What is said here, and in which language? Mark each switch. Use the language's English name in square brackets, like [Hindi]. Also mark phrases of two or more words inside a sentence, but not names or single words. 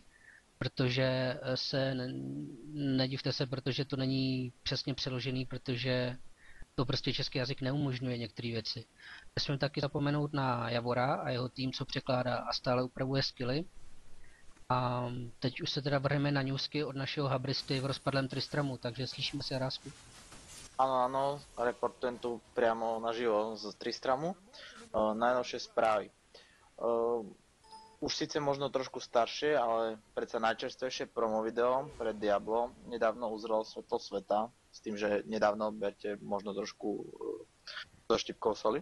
[Czech] Protože nedivte se, protože to není přesně přeložený, protože to prostě český jazyk neumožňuje některé věci. Nesmím taky zapomenout na Javora a jeho tým, co překládá a stále upravuje skilly. A teď už se teda vrhneme na newsky od našeho habristy v rozpadlém Tristramu, takže slyšíme se, Rásku. [Slovak] Áno, reportujem tu priamo naživo z Tristramu. Najnovšie správy. Už síce možno trošku staršie, ale predsa najčerstvejšie promo video pre Diablo nedávno uzrelo svetlo sveta, s tým, že nedávno berte možno trošku so štipkou soli.